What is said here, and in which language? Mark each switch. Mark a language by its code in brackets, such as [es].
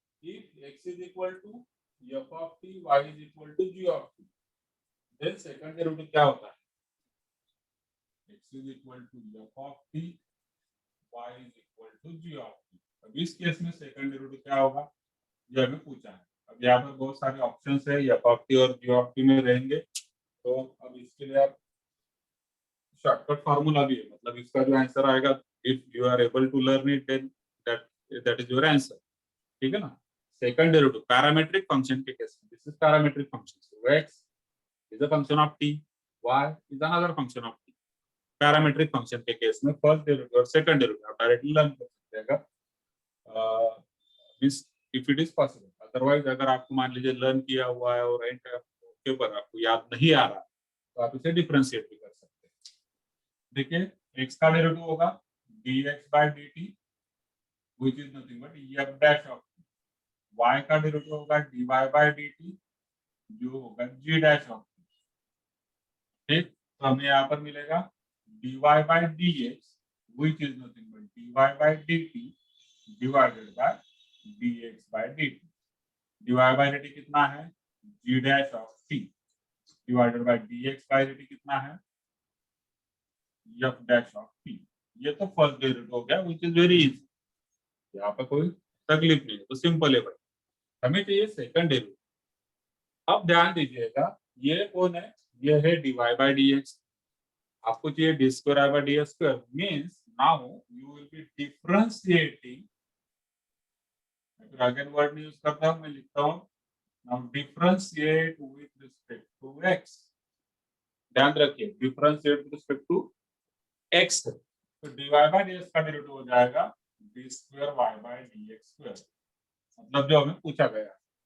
[en] If x is equal to f of t, y is equal to g of t, then second derivative [hi] क्या होता है, [en] x is equal to f of t, y is equal to g of t। [hi] अब इस case में second derivative क्या होगा, ये हमें पूछा है। अब यहाँ पर बहुत सारे ऑप्शंस है, f of t और g of t में रहेंगे, तो अब इसके लिए आप शॉर्टकट फार्मूला भी है, मतलब इसका जो आंसर आएगा, [en] if you are able to learn it then that is your answer, [hi] ठीक है ना। सेकंड डेरिवेटिव पैरामेट्रिक फंक्शन के केस में, [en] This is parametric function, so x is a function of t, y is another function of t। [hi] Parametric function के case में first derivative और second derivative आप directly learn कर सकते हैं, [en] means if it is possible, [hi] otherwise अगर आपको मान लीजिए लर्न किया हुआ है और एंड के ऊपर आपको याद नहीं आ रहा, तो आप इसे डिफरेंशिएट भी कर सकते हैं। देखिए x का डेरिवेटिव होगा dx by dt [en] which is nothing but [hi] f dash of t, y का डेरिवेटिव होगा dy by dt जो होगा g dash of t, ठीक। तो हमें यहाँ पर मिलेगा dy by dx [en] which is nothing but [hi] dy by dt divided by dx by dt, dy by dt कितना है g dash of t divided by dx by dt कितना है f dash of t। ये तो first derivative हो गया [en] which is very easy, [hi] यहाँ पर कोई तकलीफ नहीं है, तो सिंपल है भाई। हमें चाहिए सेकंड डेरिवेटिव। अब ध्यान दीजिएगा ये कौन है, ये है dy by dx, आपको चाहिए D square by D square, [en] means now you will be differentiating, [hi] अगर अगेन वर्ड यूज करता हूं, मैं लिखता हूं now differentiate with respect to x, ध्यान रखिए differentiate with respect to x, तो dy बाय dx का डेरिवेटिव हो जाएगा D square y bye dx square, मतलब जो हमें पूछा गया।